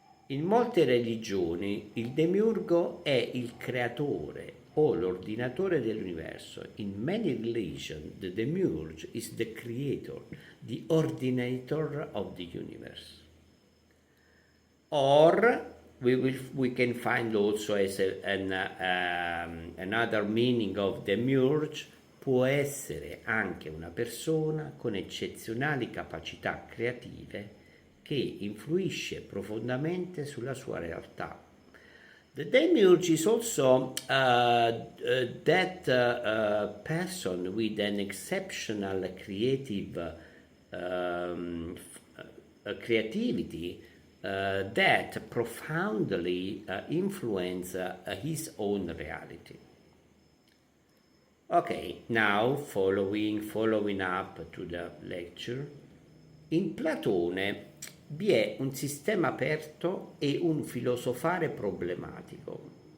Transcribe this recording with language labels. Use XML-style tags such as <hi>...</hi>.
<it>In molte religioni il demiurgo è il creatore o l'ordinatore dell'universo.</it> <en>In many religions, the demiurge is the creator, the ordinator of the universe. Or we can find also as another meaning of demiurge,</en> <it>può essere anche una persona con eccezionali capacità creative che influisce profondamente sulla sua realtà.</it> <en>The demiurge is also that person with an exceptional creative creativity that profoundly influence his own reality. Okay, now following up to the lecture.</en> <it>In Platone vi è un sistema aperto e un filosofare problematico.</it>